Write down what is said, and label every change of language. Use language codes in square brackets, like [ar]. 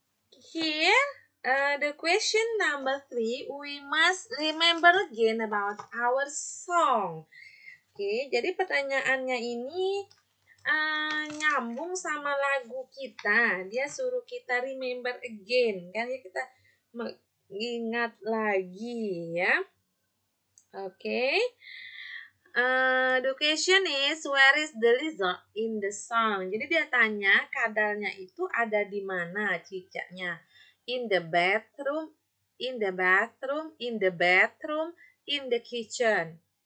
[en] Here, the question number 3, we must remember again about our song. Okay. [id] Jadi pertanyaannya ini nyambung sama lagu kita. Dia suruh kita [en] remember again, [id] kan ya, kita mengingat lagi ya. Okay. [en] The question is, where is the lizard in the song? [id] Jadi dia tanya kadalnya itu ada di mana cicaknya? [en] In the bathroom, in the bathroom, in the bedroom, in the kitchen.